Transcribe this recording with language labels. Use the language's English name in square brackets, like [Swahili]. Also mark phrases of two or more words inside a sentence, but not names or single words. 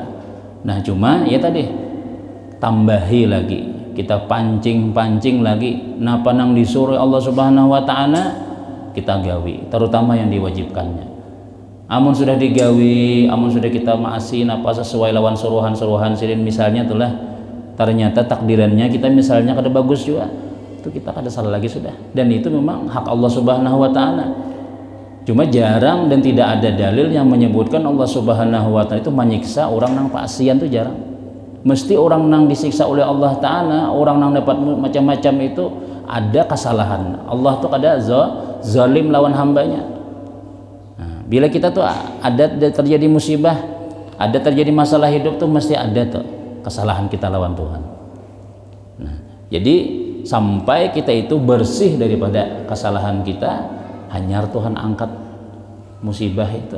[Banjar] Nah, cuma ya tadi tambahi lagi, kita pancing lagi napa nang disuruh Allah [Arabic] Subhanahu wa taala [Banjar] kita gawi, terutama yang diwajibkannya. Amun sudah digawi, amun sudah kita maasin apa sesuai lawan suruhan-suruhan sirin misalnya itulah, ternyata takdirannya kita misalnya kada bagus juga, itu kita kada salah lagi sudah, dan itu memang hak Allah [Arabic] Subhanahu wa taala. [Indonesian] Cuma jarang dan tidak ada dalil yang menyebutkan Allah [Arabic] Subhanahu wa taala [Indonesian] itu menyiksa orang nang paasian, itu jarang. Mesti orang nang disiksa oleh Allah taala, orang nang dapat macam-macam itu ada kesalahan. [Banjar] Allah tuh kada zalim lawan hambanya. Nah, [Indonesian] bila kita tuh ada terjadi musibah, ada terjadi masalah hidup tuh mesti ada tuh kesalahan kita lawan Tuhan. Nah, jadi sampai kita itu bersih daripada kesalahan kita, hanya Tuhan angkat musibah itu.